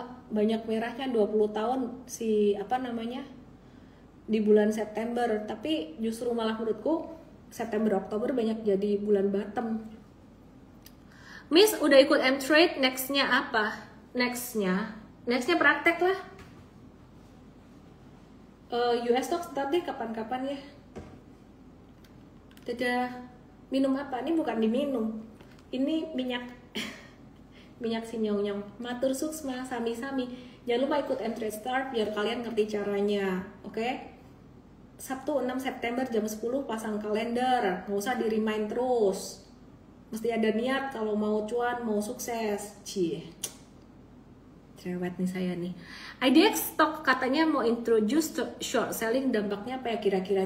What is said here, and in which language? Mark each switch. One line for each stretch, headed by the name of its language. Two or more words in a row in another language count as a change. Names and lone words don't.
Indonesian: Banyak merahnya, 20 tahun si apa namanya? Di bulan September. Tapi justru malah menurutku September Oktober banyak jadi bulan bottom. Miss udah ikut M-trade, nextnya apa? Nextnya praktek lah.
English: US stocks
Indonesian: ntar deh kapan-kapan ya. Dadah. Minum apa? Ini bukan diminum. Ini minyak minyak sinyong-nyong.
Balinese: Matur suksma sami-sami.
Indonesian: Jangan lupa ikut M-trade start biar kalian ngerti caranya. Oke? Sabtu 6 September jam 10 pasang kalender. Nggak usah di-remind terus. Mesti ada niat kalau mau cuan, mau sukses. Cie, cerewet nih saya nih. IDX Stock katanya mau
English: introduce short selling,
Indonesian: dampaknya apa ya kira-kira?